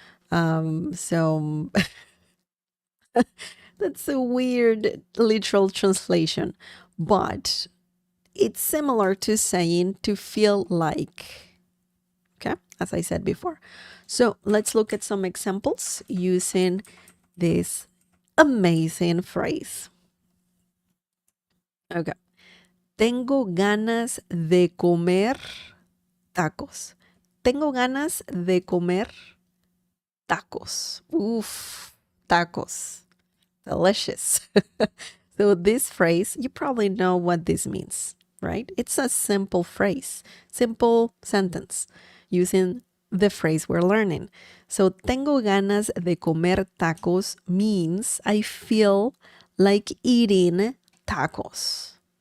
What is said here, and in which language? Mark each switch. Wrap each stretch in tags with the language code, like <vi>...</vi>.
<en>So that's a weird literal translation, but it's similar to saying to feel like. Okay, as I said before. So let's look at some examples using this amazing phrase. Okay.</en> <es>Tengo ganas de comer tacos. Tengo ganas de comer tacos.</es> <en>Oof, tacos. Delicious. So this phrase, you probably know what this means, right? It's a simple phrase, simple sentence using the phrase we're learning. So</en> <es>tengo ganas de comer tacos</es> <en>means I feel like eating tacos.</en>